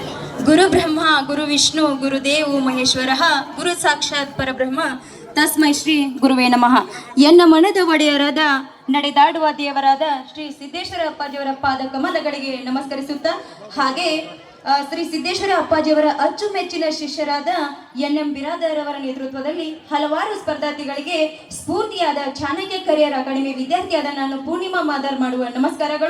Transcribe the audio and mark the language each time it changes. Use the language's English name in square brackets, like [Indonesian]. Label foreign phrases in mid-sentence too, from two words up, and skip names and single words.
[Sanskrit] ಗುರು ಬ್ರಹ್ಮ ಗುರು ವಿಷ್ಣು ಗುರುದೇವು ಮಹೇಶ್ವರ ಗುರು ಸಾಕ್ಷಾತ್ ಪರಬ್ರಹ್ಮ ತಸ್ಮೈ ಶ್ರೀ ಗುರುವೇ ನಮಃ. [Kannada] ಎನ್ನ ಮನದ ಒಡೆಯರಾದ ನಡೆದಾಡುವ ದೇವರಾದ ಶ್ರೀ ಸಿದ್ದೇಶ್ವರ ಅಪ್ಪಾಜಿಯವರ ಪಾದ ಕಮಲಗಳಿಗೆ ನಮಸ್ಕರಿಸುತ್ತಾ, ಹಾಗೆ ಶ್ರೀ ಸಿದ್ದೇಶ್ವರ ಅಪ್ಪಾಜಿಯವರ ಅಚ್ಚುಮೆಚ್ಚಿನ ಶಿಷ್ಯರಾದ ಎನ್.ಎಂ. ಬಿರಾದರ್ ಅವರ ನೇತೃತ್ವದಲ್ಲಿ ಹಲವಾರು ಸ್ಪರ್ಧಾರ್ಥಿಗಳಿಗೆ ಸ್ಫೂರ್ತಿಯಾದ ಚಾಣಕ್ಯ ಕರಿಯರ್ ಅಕಾಡೆಮಿ ವಿದ್ಯಾರ್ಥಿಯಾದ ನಾನು ಪೂರ್ಣಿಮಾ ಮಾದರ್ ಮಾಡುವ ನಮಸ್ಕಾರಗಳು.